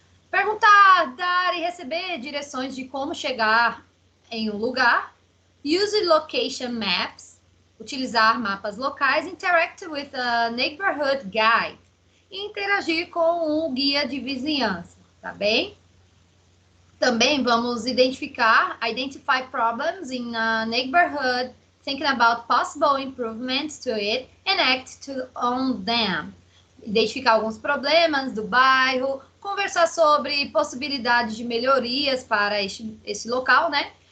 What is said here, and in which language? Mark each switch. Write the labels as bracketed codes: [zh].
[pt] perguntar, dar e receber direções de como chegar em um lugar, [en] use location maps, [pt] utilizar mapas locais, [en] interact with a neighborhood guide, [pt] e interagir com o guia de vizinhança, tá bem? Também vamos [en] identify problems in a neighborhood, thinking about possible improvements to it and act on them. [pt] Identificar alguns problemas do bairro, conversar sobre possibilidades de melhorias para esse local, né?